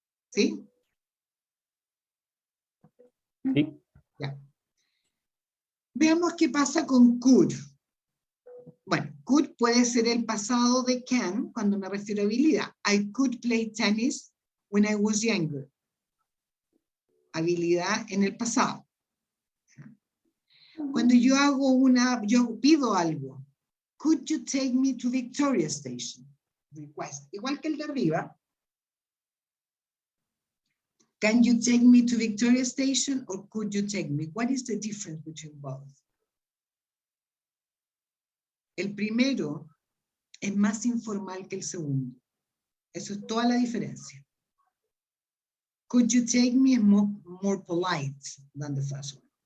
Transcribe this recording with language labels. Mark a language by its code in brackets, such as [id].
[es] ¿Sí? Sí. Ya. Veamos qué pasa con could. Bueno, could puede ser el pasado de can cuando me refiero a habilidad. [en] I could play tennis when I was younger. [es] Habilidad en el pasado. Cuando yo pido algo, [en] could you take me to Victoria Station? request. [es] Igual que el de arriba. [en] Can you take me to Victoria Station or could you take me? What is the difference between both? [es] El primero es más informal que el segundo. Eso es toda la diferencia. [en] Could you take me is more polite than the first one.